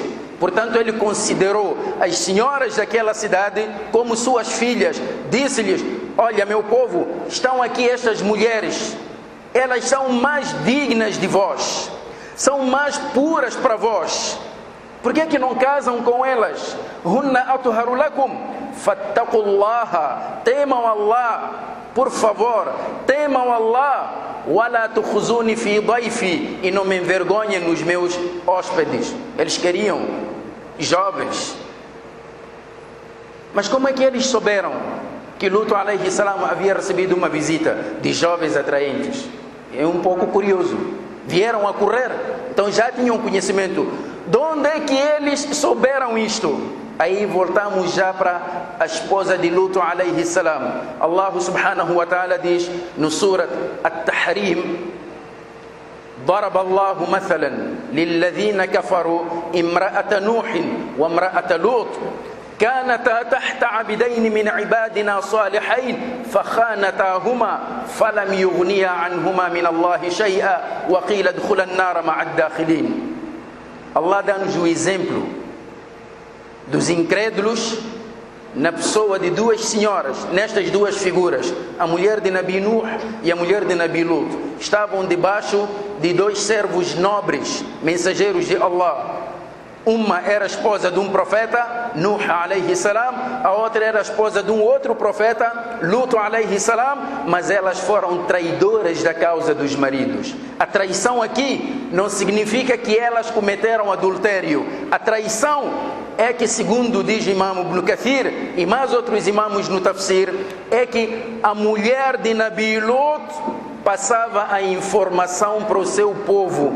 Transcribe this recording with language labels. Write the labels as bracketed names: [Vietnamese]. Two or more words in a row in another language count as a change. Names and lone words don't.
[Portuguese] Portanto, ele considerou as senhoras daquela cidade como suas filhas. Disse-lhes: olha, meu povo, estão aqui estas mulheres. Elas são mais dignas de vós. São mais puras para vós. Por que não casam com elas? [Arabic] هن أطهر لكم فاتقوا الله. [Portuguese] Temam Allah, por favor, temam Allah. [Arabic] ولا تخزون في ضيفي. [Portuguese] E não me envergonhem nos meus hóspedes. Eles queriam jovens. Mas como é que eles souberam que Lut [Arabic] عليه السلام [Portuguese] havia recebido uma visita de jovens atraentes? É um pouco curioso. Vieram a correr, então já tinham conhecimento. De onde é que eles souberam isto? Aí voltamos já para a esposa de Lut [Arabic] عليه السلام. الله سبحانه وتعالى [Portuguese] diz no Surat At-Tahrim: [Arabic] ضرب الله مثلا للذين كفروا امرأة نوح وامرأة لوط كانتا تحت عبدين من عبادنا صالحين فخانتاهما فلم يغنيا عنهما من الله شيئا وقيل ادخلا النار مع الداخلين. [Portuguese] Allah dá-nos o exemplo dos incrédulos na pessoa de duas senhoras, nestas duas figuras, a mulher de Nabi Nuh e a mulher de Nabi Lut. Estavam debaixo de dois servos nobres, mensageiros de Allah. Uma era esposa de um profeta, [Arabic] نوح عليه السلام, [Portuguese] a outra era esposa de um outro profeta, [Arabic] لوط عليه السلام, [Portuguese] mas elas foram traidoras da causa dos maridos. A traição aqui não significa que elas cometeram adultério. A traição é que, segundo diz Imam Ibn Kathir e mais outros imamos no tafsir, é que a mulher de Nabi Lut passava a informação para o seu povo.